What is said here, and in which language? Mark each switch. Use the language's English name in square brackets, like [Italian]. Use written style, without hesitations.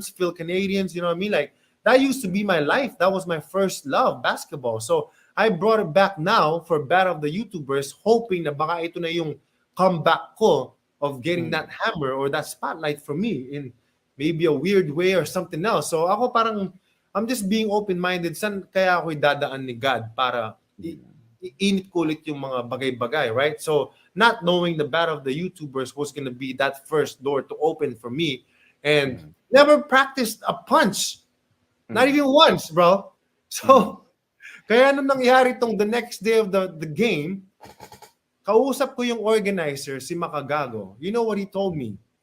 [English] Phil Canadians, you know what I mean? Like that used to be my life. That was my first love, basketball. So I brought it back now for Battle of the YouTubers, hoping [Filipino] na baka ito na yung comeback ko [English] of getting that hammer or that spotlight for me in maybe a weird way or something else. So [Filipino] ako parang, [English] I'm just being open-minded. [Filipino] San kaya ako idadaan ni God para iinit ko ulit yung mga bagay-bagay, right? [English] So not knowing the Battle of the YouTubers was gonna be that first door to open for me. And never practiced a punch. Not even once, bro. So, [Filipino] kaya nung nangyari tong [English] the next day of the game, [Filipino] kausap ko yung organizer, [English] si Makagago. You know what he told me?